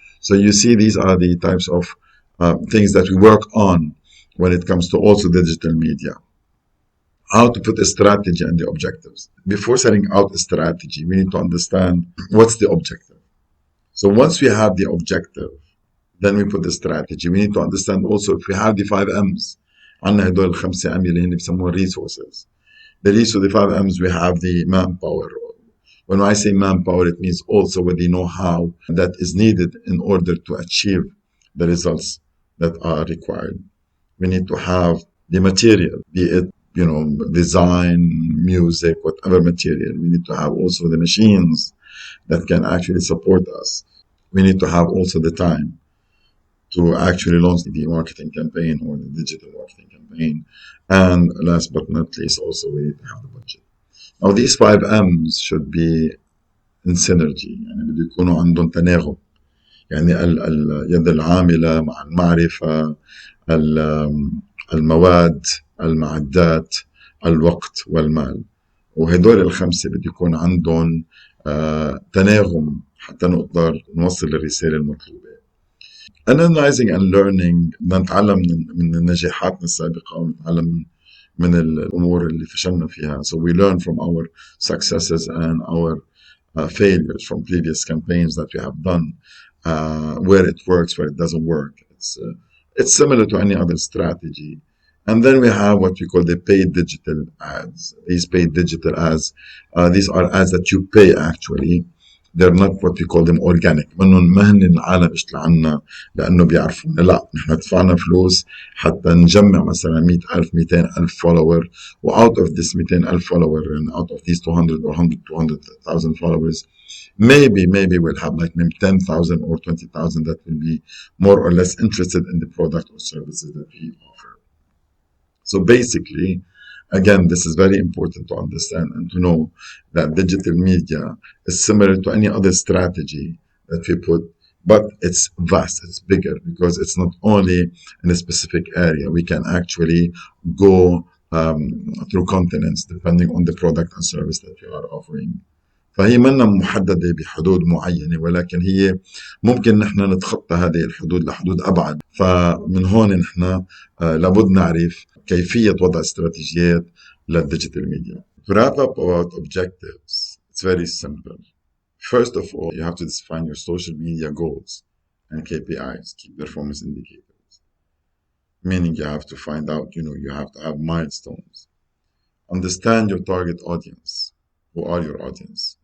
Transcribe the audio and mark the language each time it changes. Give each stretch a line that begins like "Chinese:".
English: So you see, these are the types of things that we work on when it comes to also digital media. How to put a strategy and the objectives. Before setting out a strategy, we need to understand what's the objective. So once we have the objective, then we put the strategy. We need to understand also if we have the 5 M's.
Arabic: عندنا هدول الخمسة M اللي هن بيسموها resources.
English: The 5 M's, we have the manpower. When I say manpower, it means also with the know-how that is needed in order to achieve the results that are required. We need to have the material, be it design, music, whatever material. We need to have also the machines that can actually support us. We need to have also the time to actually launch the marketing campaign or the digital marketing campaign. And last but not least, also we need to have the budget. Now these 5 M's should be in synergy.
Arabic: يعني بده يكونوا عندهم تناغم. يعني اليد العاملة مع المعرفة، المواد، المعدات، الوقت والمال. وهدول الخمسة بده يكون عندهم تناغم حتى نقدر نوصل الرسالة المطلوبة.
English: Analyzing and learning،
Arabic: بدنا نتعلم من نجاحاتنا السابقة ونتعلم من الأمور اللي فشلنا فيها.
English: So we learn from our successes and our failures from previous campaigns that we have done, where it works, where it doesn't work. It's similar to any other strategy. And then we have what we call the paid digital ads. These paid digital ads, these are ads that you pay actually. They're not what we call them organic.
Arabic: منهم ما هن العالم اشتغل عنا لأنه بيعرفونا. لا، نحن دفعنا فلوس حتى نجمع مثلا 100,000 200,000 follower.
English: و out of this 200,000 follower and out of these 200 or 200,000 followers, maybe we'll have like maybe 10,000 or 20,000 that will be more or less interested in the product or services that we offer. So basically, again, this is very important to understand and to know that digital media is similar to any other strategy that we put, but it's vast, it's bigger, because it's not only in a specific area. We can actually go through continents depending on the product and service that you are offering.
Arabic: فهي منا محددة بحدود معينة، ولكن هي ممكن نحن نتخطى هذه الحدود لحدود أبعد. فمن هون نحن لابد نعرف كيفية وضع استراتيجيات للديجيتال ميديا.
English: To wrap up about objectives, it's very simple. First of all, you have to define your social media goals and KPIs, key performance indicators. Meaning you have to find out, you have to have milestones. Understand your target audience. Who are your audience?